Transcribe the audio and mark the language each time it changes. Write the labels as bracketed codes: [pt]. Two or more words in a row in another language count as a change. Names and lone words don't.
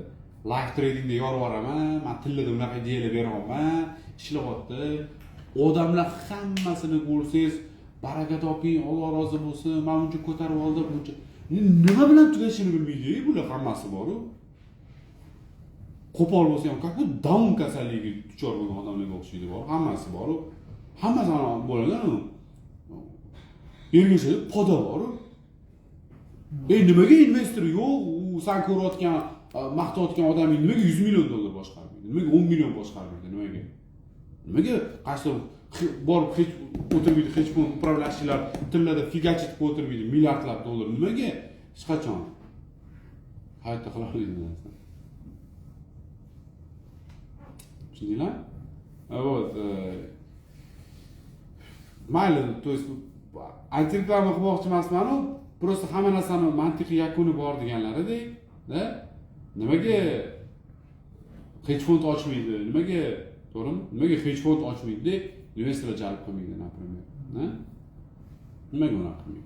[en] Live tradingda [uz] yorib boraman, men tillada unaqa ideyalar beryapman, ishlayapti. Odamlar hammasini ko'rsangiz, baraka toping, Alloh rozi bo'lsin, men buncha ko'tarib oldim, buncha. Nima bilan tugashini bilmaydi, bular hammasi bor-ku. qo'pol bo'lsa ham [ru] как будто [uz] Down kasalligiga duchor bo'lgan odamlarga o'xshaydi bor. Hammasi bor. Hammasi bo'lgan u. Ergashib poda bor. Nimaga investor yo'q? U sen ko'rayotgan, maqtayotgan odamning nimaga 100 million dollar boshqarmaydi? Nimaga 10 million boshqarmaydi? Nimaga? Nimaga qaysi borib hech o'tirmaydi, hech kim upravляющийlar tillarda figachit o'tirmaydi, milliardlab dollar. Nimaga? Hech qachon. Hayotda qila olmaydi narsa. Tushundinglar? Вот. Mayli, [ru] то есть [uz] antireklama qilmoqchi emasman-ku, просто hamma narsani mantiqiy yakuni bor deganlaridek, da? Nimaga hedge fond ochmaydi? Nimaga, to'g'rimi? Nimaga hedge fond ochmaydi? Investorlar jalb qilmaydi, например, ha? Nimaga unaqa qilmaydi?